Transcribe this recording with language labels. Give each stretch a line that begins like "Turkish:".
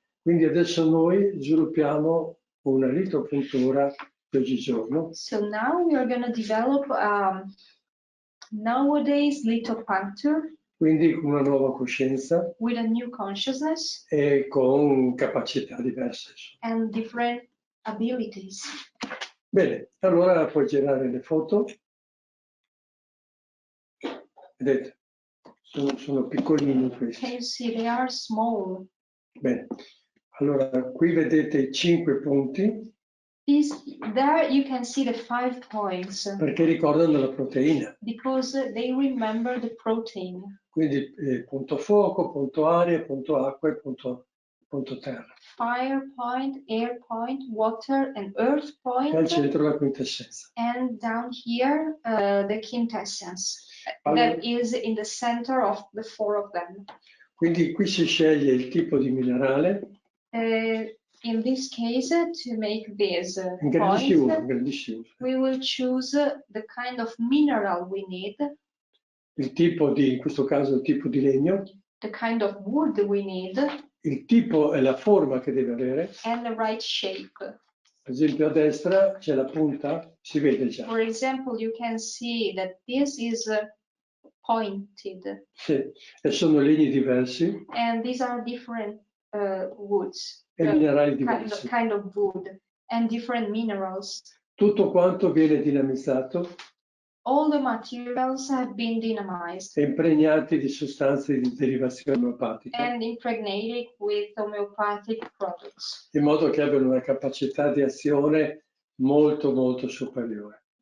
Italian: Quindi adesso noi sviluppiamo una litopuntura di oggigiorno.
English: So now we are going to develop nowadays lithopuncture
Italian: Quindi con una nuova coscienza
English: with a new consciousness
Italian: e con capacità diverse.
English: and different abilities.
Italian: Bene, allora puoi girare le foto. Vedete, sono piccolini questi.
English: Can you see they are small?
Italian: Bene, allora qui vedete i 5 punti
English: There you can see the 5 points
Italian: perché ricordano la proteina.
English: because they remember the protein.
Italian: Quindi punto fuoco, punto aria, punto acqua e punto terra.
English: Fire point, air point, water and earth point.
Italian: E al centro la quintessenza.
English: And down here, the quintessence
Italian: Allora,
English: that is in the center of the 4 of them.
Italian: quindi qui si sceglie il tipo di minerale.
English: In this case, to make this
Italian: Grandissimo,
English: point,
Italian: grandissimo.
English: we will choose the kind of mineral we need,
Italian: Il tipo di, in questo caso il tipo di legno,
English: the kind of wood we need,
Italian: il tipo e la forma che deve avere.
English: and the right shape.
Italian: Per esempio a destra c'è la punta, si vede già.
English: For example, you can see that this is pointed,
Italian: Sì, e sono legni diversi
English: and these are different woods,
Italian: e minerali diversi.
English: kind of wood, and different minerals.
Italian: Tutto quanto viene dinamizzato
English: All the materials have been dynamized
Italian: e impregnati di sostanze di derivazione omeopatica,
English: and impregnated with homeopathic products
Italian: in modo che abbiano una capacità di azione molto molto superiore.